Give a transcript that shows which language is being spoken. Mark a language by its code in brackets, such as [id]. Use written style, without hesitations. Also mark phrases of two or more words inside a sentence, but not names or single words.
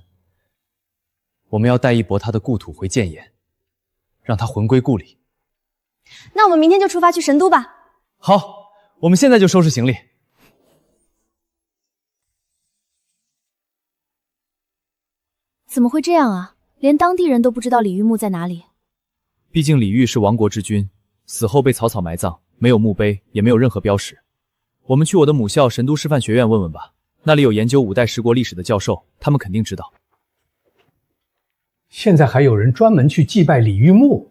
[zh] 我們要帶一駁他的故土回建巖，讓他魂歸故裡。那我們明天就出發去神都吧。好，我們現在就收拾行李。怎麼會這樣啊？連當地人都不知道李煜墓在哪裡。畢竟李煜是亡國之君，死後被草草埋葬，沒有墓碑，也沒有任何標識。我們去我的母校神都師範學院問問吧，那裡有研究5代十國歷史的教授，他們肯定知道。現在還有人專門去祭拜李煜墓？